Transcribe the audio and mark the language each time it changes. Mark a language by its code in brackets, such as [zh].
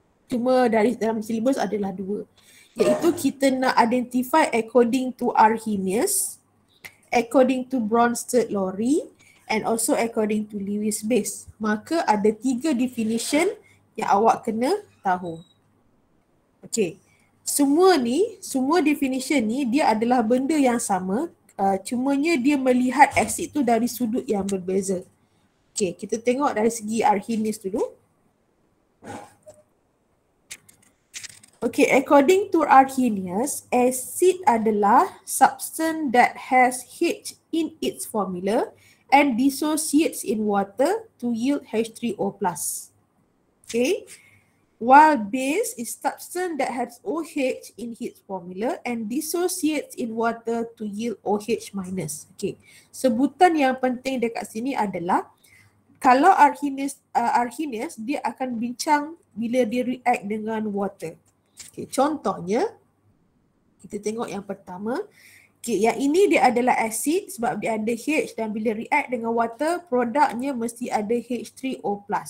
[ms] Cuma dalam syllabus adalah 2. Iaitu kita nak [en] identify according to Arrhenius, according to Bronsted-Lowry, and also according to Lewis base. [ms] Maka ada 3 definition yang awak kena tahu. Okay, semua definition ni dia adalah benda yang sama, cumanya dia melihat asid tu dari sudut yang berbeza. Okay, kita tengok dari segi Arrhenius dulu. [en] Okay, according to Arrhenius, acid adalah substance that has H in its formula and dissociates in water to yield H3O+. Okay, while base is substance that has OH in its formula and dissociates in water to yield OH minus. Okay. [ms] Sebutan yang penting dekat sini adalah kalau Arrhenius dia akan bincang bila dia react dengan water. Okay. Contohnya kita tengok yang pertama. Okay, yang ini dia adalah acid sebab dia ada H dan bila react dengan water, produknya mesti ada H3O+.